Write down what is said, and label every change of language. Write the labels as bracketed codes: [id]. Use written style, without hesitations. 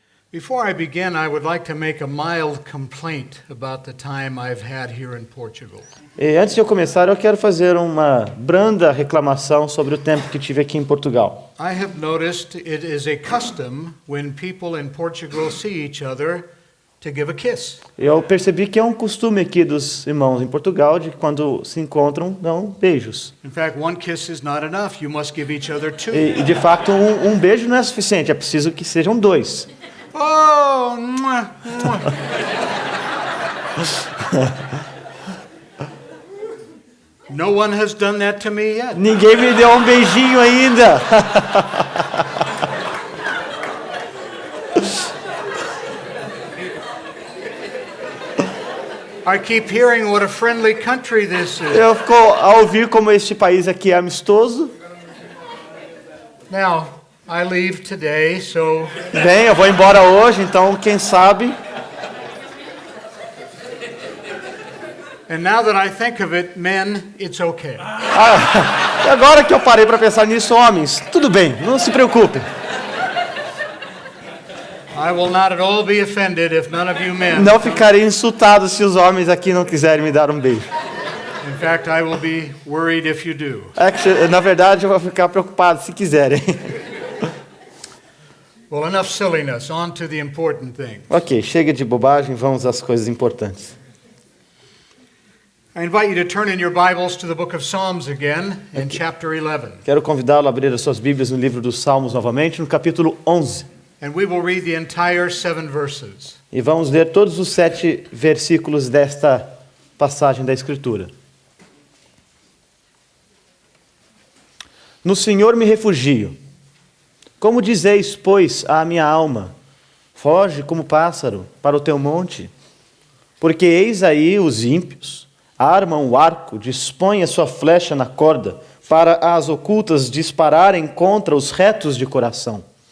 [en] Before I begin, I would like to make a mild complaint about the time I've had here in Portugal. [pt] E antes de eu começar, eu quero fazer uma branda reclamação sobre o tempo que tive aqui em Portugal. [en] I have noticed it is a custom when people in Portugal see each other to give a kiss. [pt] Eu percebi que é um costume aqui dos irmãos em Portugal de que quando se encontram, dão beijos. [en] In fact, one kiss is not enough. You must give each other two. [pt] E de fato, um beijo não é suficiente, é preciso que sejam dois. Oh, mwah, mwah. [en] No one has done that to me yet. [pt] Ninguém me deu um beijinho ainda. [en] I keep hearing what a friendly country this is. [pt] Eu fico a ouvir como este país aqui é amistoso. [en] Now, I leave today, so [pt] Bem, eu vou embora hoje, então quem sabe. [en] and now that I think of it, men, it's okay. [pt] E agora que eu parei para pensar nisso, homens, tudo bem, não se preocupem. [en] I will not at all be offended if none of you men. [pt] Não ficarei insultado se os homens aqui não quiserem me dar um beijo. [en] In fact, I will be worried if you do. [pt] Na verdade, eu vou ficar preocupado se quiserem. [en] Well, enough silliness. On to the important thing. [pt] Ok, chega de bobagem, vamos às coisas importantes. [en] I invite you to turn in your Bibles to the book of Psalms again in chapter 11. [pt] Quero convidá-lo a abrir as suas Bíblias no livro dos Salmos novamente, no capítulo 11. [en] And we will read the entire 7 verses. [pt] E vamos ler todos os 7 versículos desta passagem da Escritura. No Senhor me refugio. Como dizeis, pois, à minha alma, foge como pássaro para o teu monte, porque eis aí os ímpios, armam o arco, dispõem a sua flecha na corda, para as ocultas dispararem contra os retos de coração.